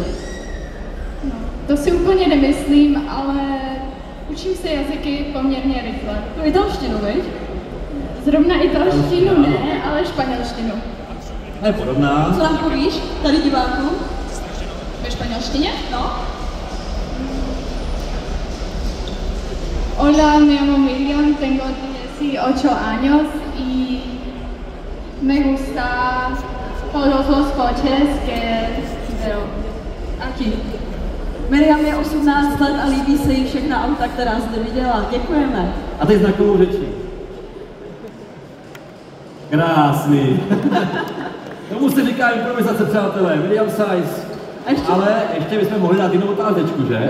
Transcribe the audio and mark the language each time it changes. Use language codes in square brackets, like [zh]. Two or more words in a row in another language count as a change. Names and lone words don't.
[cs] To si úplně nemyslím, ale učím se jazyky poměrně rychle. Tu italštinu, viď? Zrovna italštinu ne, ale španělštinu. Je podobná. Co nám povíš tady divákům? Ve španělštině? No. [es] Hola, me llamo Miriam, tengo 18 años y me gusta todos los coches que veo aquí. [cs] Miriam je 18 let a líbí se jí všechna auta, která zde viděla. Děkujeme. A teď znakovou řečí. Krásný. Tomu se říká improvizace, přátelé. Miriam Sais. Ale ještě bychom mohli dát jinou otázečku, že?